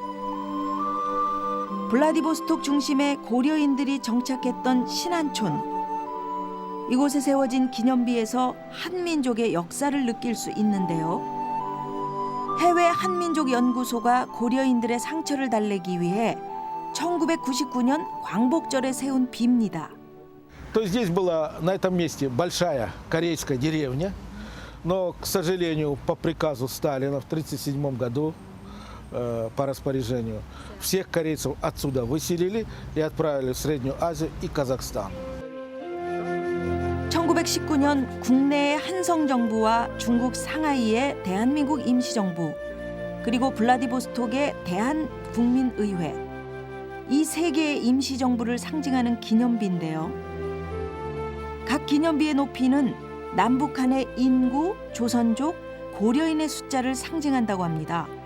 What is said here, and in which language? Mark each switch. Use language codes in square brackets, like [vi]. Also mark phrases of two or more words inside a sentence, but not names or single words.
[ko] 블라디보스톡 중심에 고려인들이 정착했던 신안촌. 이곳에 세워진 기념비에서 한민족의 역사를 느낄 수 있는데요. 해외 한민족 연구소가 고려인들의 상처를 달래기 위해 1999년 광복절에 세운 비입니다. [ru] То есть здесь была на этом месте большая корейская деревня, но, к сожалению, по приказу Сталина в 1937 году, по распоряжению, всех корейцев отсюда выселили и отправили в Среднюю Азию и Казахстан. [ko] 1919년 국내의 한성정부와 중국 상하이의 대한민국 임시정부, 그리고 블라디보스톡의 대한국민의회, 이 세 개의 임시정부를 상징하는 기념비인데요. 각 기념비의 높이는 남북한의 인구, 조선족, 고려인의 숫자를 상징한다고 합니다.